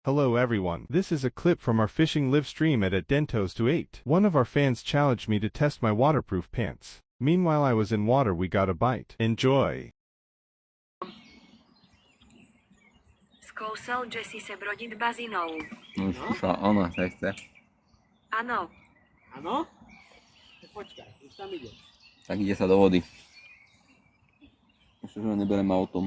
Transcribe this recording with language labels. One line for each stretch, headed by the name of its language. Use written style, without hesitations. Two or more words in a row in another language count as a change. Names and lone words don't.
English: Hello everyone, this is a clip from our fishing live stream at Dentos to 8. One of our fans challenged me to test my waterproof pants. Meanwhile I was in water, we got a bite. Enjoy!
Slovak: Skúsil, že si sa brodiť bazinou. No, skúšala ona, sa chce. Áno. Áno? Počkaj, už tam ide. Tak ide sa do vody. Ešte, že neberiem autom.